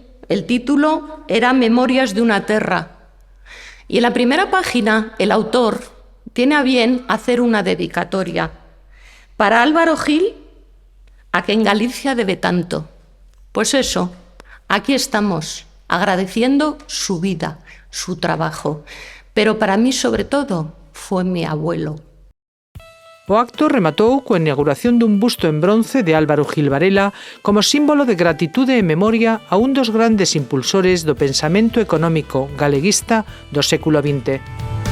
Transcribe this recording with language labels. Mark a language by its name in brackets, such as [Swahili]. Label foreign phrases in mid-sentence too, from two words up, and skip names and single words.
[Spanish] El título era Memorias de una terra. Y en la primera página, el autor tiene a bien hacer una dedicatoria para Álvaro Gil, a quien Galicia debe tanto. Pues eso, aquí estamos, agradeciendo su vida, su trabajo. Pero para mí, sobre todo, fue mi abuelo. [Galician] O acto rematou coa inauguración dun busto en bronce de Álvaro Gil Varela como símbolo de gratitude e memoria a un dos grandes impulsores do pensamento económico galeguista do século XX.